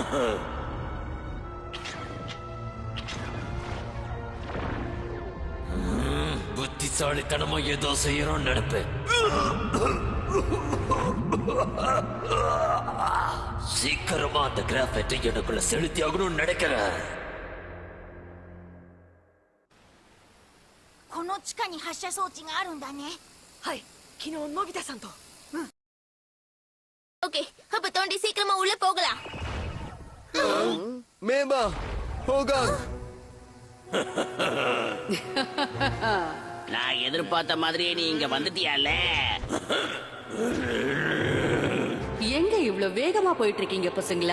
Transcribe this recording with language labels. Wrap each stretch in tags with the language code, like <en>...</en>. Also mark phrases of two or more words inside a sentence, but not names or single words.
<ta>புத்திசாலித்தனமா ஏதோ செய்யறோம் நினைப்பேன். சீக்கிரமா அந்த கிராஃபைட்டை எனக்குள்ள செலுத்தி ஆகணும்னு நினைக்கிறேன்.</ta> <ja>この地下に発射装置があるんだね。はい、昨日のび太さんと。</ja> <ta>ஓகே, அப்ப தோண்டி சீக்கிரமா உள்ள போகலாம். மேபா, ஹோகான். நான் எதிர்பார்த்த மாதிரியே நீ இங்க வந்துட்டியால. எங்க இவ்வளவு வேகமா போயிட்டு இருக்கீங்க பசங்களா?</ta>